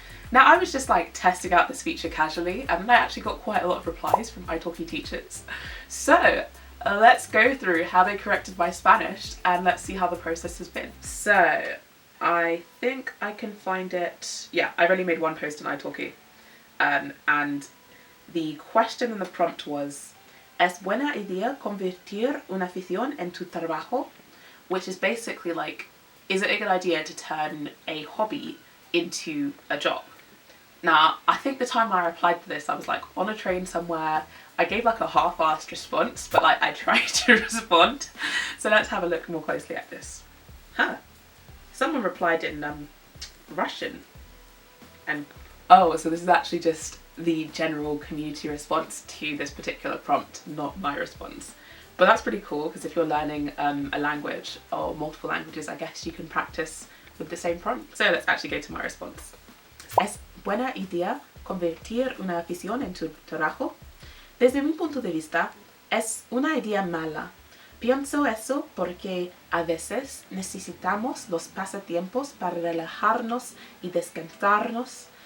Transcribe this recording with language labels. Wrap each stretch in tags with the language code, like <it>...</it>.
<en>Now, I was just like testing out this feature casually, and I actually got quite a lot of replies from iTalki teachers. So let's go through how they corrected my Spanish and let's see how the process has been. So I think I can find it. Yeah, I've only made one post on iTalki. And the question and the prompt was,</en> <es>¿Es buena idea convertir una afición en tu trabajo?</es> <en>Which is basically like, is it a good idea to turn a hobby into a job? Now, I think the time I replied to this, I was like on a train somewhere. I gave like a half-assed response, but like I tried to respond. So let's have a look more closely at this. Someone replied in Russian. And oh, so this is actually just the general community response to this particular prompt, not my response. But that's pretty cool, because if you're learning a language or multiple languages, I guess you can practice with the same prompt. So let's actually go to my response.</en> <es>¿Es buena idea convertir una afición en tu trabajo? Desde mi punto de vista, es una idea mala. Pienso eso porque a veces necesitamos los pasatiempos para relajarnos y descansarnos.</es>